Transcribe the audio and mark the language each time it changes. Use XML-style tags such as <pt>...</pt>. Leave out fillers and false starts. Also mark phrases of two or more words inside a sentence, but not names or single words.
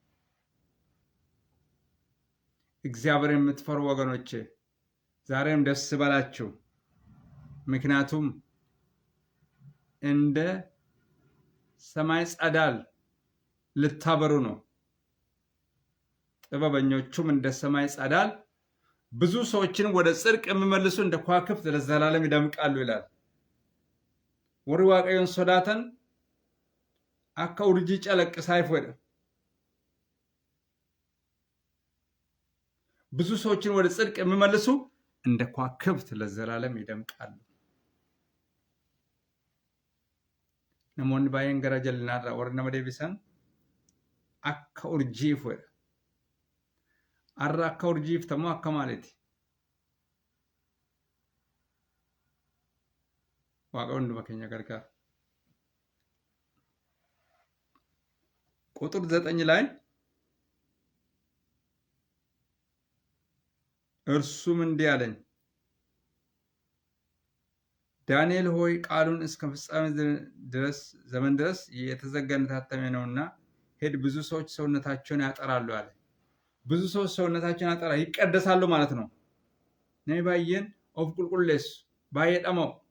<am>እግዚአብሔር የምትፈሩ ወገኖቼ ዛሬም ደስ በላችሁ፣ ምክንያቱም እንደ ሰማይ ጸዳል ልታበሩ ነው። ጥበበኞቹም እንደ ሰማይ ጸዳል ብዙ ሰዎችን ወደ ጽድቅ የሚመልሱ እንደ ከዋክብት ለዘላለም ይደምቃሉ ይላል።</am> <om>warri waaqayyoon sodaatan akka urjii calaqqisaa ifoodha።</om> <am>ብዙ ሰዎችን ወደ ጽድቅ የሚመልሱ እንደ ከዋክብት ለዘላለም ይደምቃሉ።</am> <om>namoonni baay'een gara jal'inaarraa warri nama deebisan akka urjii ifoodha. Har'a akka urjii iftamoo akka maaliiti? Waaqa hunduma keenya gargaara.</om> <am>ቁጥር 9 ላይ እርሱም እንዲህ አለኝ፣ ዳንኤል ሆይ ቃሉን እስከ ፍጻሜ ዘመን ድረስ የተዘጋ የታተመ ነውና ሄድ፣ ብዙ ሰዎች ሰውነታቸውን ያጠራሉ አለ። ብዙ ሰዎች ሰውነታቸውን ያጠራሉ ይቀደሳሉ ማለት ነው። ነይ ባየን ኦፍ ቁልቁሌስ ባየ ደማው</am>